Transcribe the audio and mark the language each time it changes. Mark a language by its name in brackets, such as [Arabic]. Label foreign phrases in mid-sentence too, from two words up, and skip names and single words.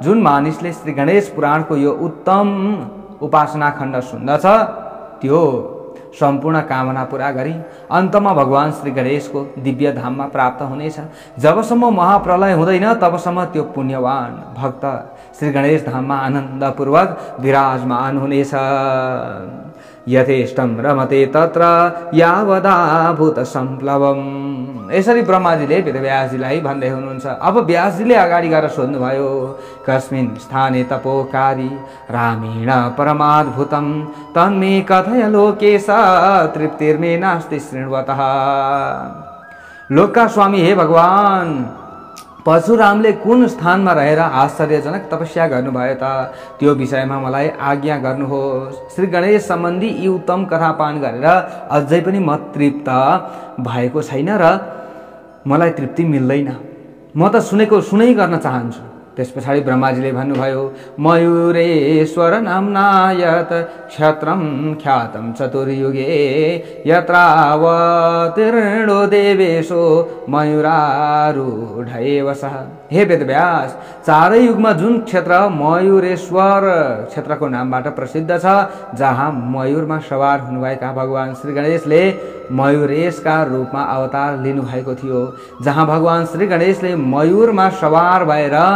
[Nepali] जुन मानिसले श्री गणेश पुराणको यो उत्तम उपासना खण्ड सुन्दछ त्यो सम्पूर्ण कामना पूरा गरी अन्तमा भगवान श्री गणेशको दिव्य धाममा प्राप्त हुनेछ। जबसम्म महाप्रलय हुँदैन तबसम्म त्यो पुण्यवान भक्त श्री गणेश धाममा आनन्दपूर्वक विराजमान हुनेछ। [Sanskrit] यथेष्टम रमते तत्र यावदा भूत संप्लवम। [Nepali] यसरी ब्रह्माजीले वेदव्यासजीलाई भन्दै हुनुहुन्छ। अब व्यासजीले अगाडि गएर सोध्नुभयो, [Sanskrit] कस्मिन् स्थाने तपोकारी रामेण परमाद्भुतम तन्मे कथय लोकेश तृप्तिर्मे नास्ति शृण्वतः। [Nepali] लोकका स्वामी हे भगवान, परशुरामले कुन स्थानमा रहेर आश्चर्यजनक तपस्या गर्नुभयो त त्यो विषयमा मलाई आज्ञा गर्नुहोस्। श्री गणेश सम्बन्धी यी उत्तम कथा पान गरेर अझै पनि म तृप्त भएको छैन र मलाई तृप्ति मिल्दैन। म त सुनै गर्न चाहन्छु। त्यस पछाडि ब्रह्माजीले भन्नुभयो, [Sanskrit] मयूरेश्वर नाम्ना यत् क्षत्रम ख्यातम चतुर्युगे यत्रावतीर्णो देवेशो मयूरारूढैव सः। [Nepali] हे वेदव्यास, चारै युगमा जुन क्षेत्र मयूरेश्वर क्षेत्रको नामबाट प्रसिद्ध छ, जहाँ मयूरमा सवार हुनुभएका भगवान श्री गणेशले मयूरेशका रूपमा अवतार लिनुभएको थियो, जहाँ भगवान श्री गणेशले मयूरमा सवार भएर